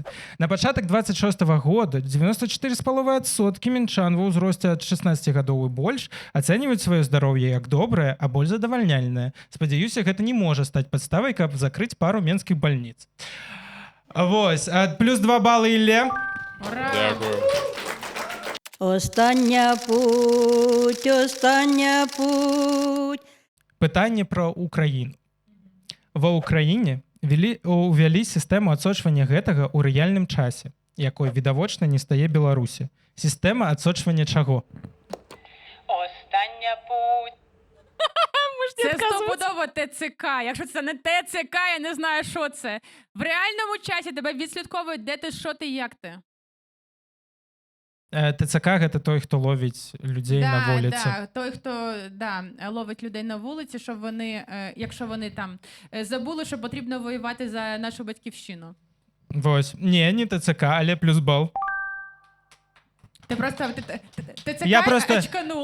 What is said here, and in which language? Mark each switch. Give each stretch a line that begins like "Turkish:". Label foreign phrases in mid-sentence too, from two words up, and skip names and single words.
Belarusian: На пачатак 26 года 94,5% менчан ва ўзросце ад 16 гадоў і больш ацэньваюць сваё здароўе як добрае, а больш задавальняльнае. Спадзяюся, гэта не можа стаць падставай, каб закрыць пару менскіх бальніц. Вось, плюс 2 балы Ілле. Ура!
Ukrainian: Дякую. Остання путь.
Belarusian: Пытанне пра Украіну. Ва Ўкраіне увялі сістэму адсочвання гэтага ў рэальным часе, якой відавочна не стае Беларусі. Сістэма адсочвання чаго?
Ukrainian: Остання путь. Це стопудово ТЦК. Якщо це не ТЦК, я не знаю, що це. В реальному часі тебе відслідковують, де ти, що ти, як ти. ТЦК –
Belarusian: гэта той, хто ловіць людзей на вулиці.
Ukrainian: Да, той, хто ловить людей на вулиці, щоб вони, якщо вони там забули, що потрібно воювати за нашу батьківщину.
Belarusian: Вось. Не ТЦК, але плюс бал.
Ukrainian: Ти просто ТЦК Я просто очканув.